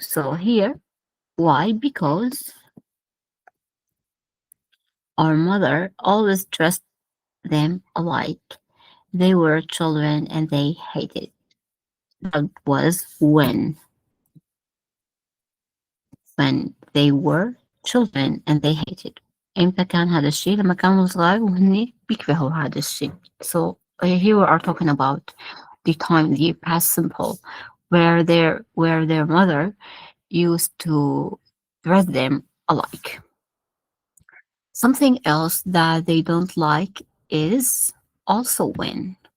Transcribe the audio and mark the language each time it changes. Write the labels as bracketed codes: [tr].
[en] So here, why? Because our mother always dressed them alike. They were children and they hated. That was when they were children and they hated. [ar] إمتى كان هذا الشيء؟ لما كانوا صغار وهن بيكرهوا هذا الشيء. [en] So here we are talking about the time, the past simple, where their mother used to dress them alike. Something else that they don't like is also when.